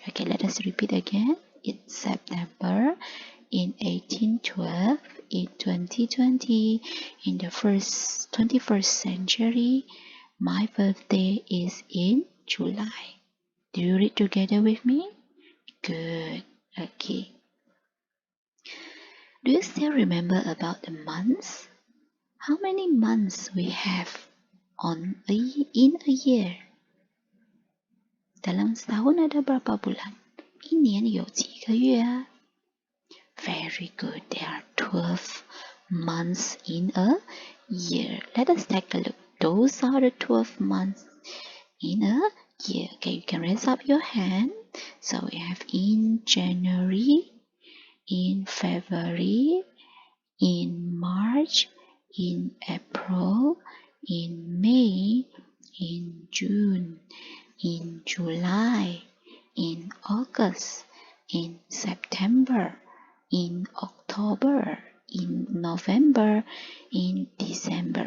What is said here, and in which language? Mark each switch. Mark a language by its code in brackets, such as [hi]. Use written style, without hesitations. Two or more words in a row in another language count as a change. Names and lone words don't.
[en] Okay, let us repeat again. It's September, in 1812, in 2020, in the 21st century, my birthday is in July. Do you read together with me? Good. Okay. Do you still remember about the months? How many months we have in a year? [ms] Dalam setahun ada berapa bulan? [zh] 一年有几个月啊？ [en] Very good. There are 12 months in a year. Let us take a look. Those are the 12 months in a year. Okay, you can raise up your hand. So we have in January, in February, in March, in April, in May, in June, in July, in August, in September, in October, in November, in December.